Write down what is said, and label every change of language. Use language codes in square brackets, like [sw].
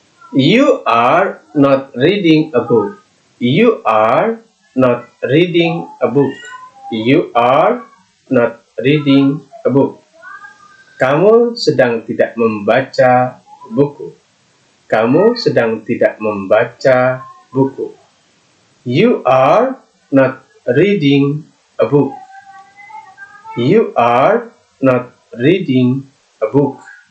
[en] You are not reading a book. You are not reading a book. You are not reading a book. [id] Kamu sedang tidak membaca buku. Kamu sedang tidak membaca buku. [en] You are not reading a book. You are not reading a book.